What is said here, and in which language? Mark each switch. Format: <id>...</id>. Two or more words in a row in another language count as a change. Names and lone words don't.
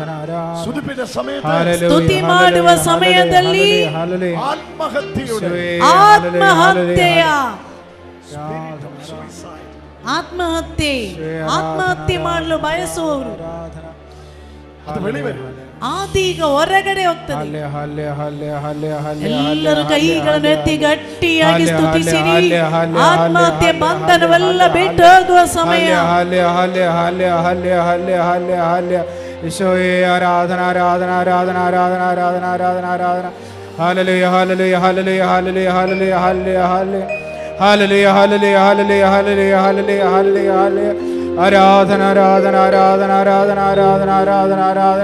<kn>ಸ್ತುತಿ ಮಾಡುವ ಸಮಯದಲ್ಲಿ ಆತ್ಮಹತ್ಯೆ ಮಾಡಲು ಬಯಸುವವರು ಆದೀಗ ಹೊರಗಡೆ ಹೋಗ್ತದೆ. ಎಲ್ಲರೂ ಕೈಗಳನ್ನು ಎತ್ತಿ ಗಟ್ಟಿಯಾಗಿ ಸ್ತುತಿಸಿರಿ. ಆತ್ಮಹತ್ಯೆ ಬಂಧನವೆಲ್ಲ ಬಿಟ್ಟು ಹೋಗುವ ಸಮಯ.</kn> <ml>ഈശോയെ ആരാധന ആരാധന ആരാധന ആരാധന ആരാധന ആരാധന ആരാധന. ഹല്ലേലൂയ ഹല്ലേലൂയ ഹല്ലേലൂയ ഹല്ലേലൂയ ഹല്ലേലൂയ ഹല്ലേലൂയ ഹല്ലേലൂയ ഹല്ലേലൂയ ഹല്ലേലൂയ ഹല്ലേലൂയ ഹല്ലേലൂയ ഹല്ലേലൂയ ഹല്ലേലൂയ. ആരാധന ആരാധന ആരാധന ആരാധന ആരാധന ആരാധന ആരാധന.</ml>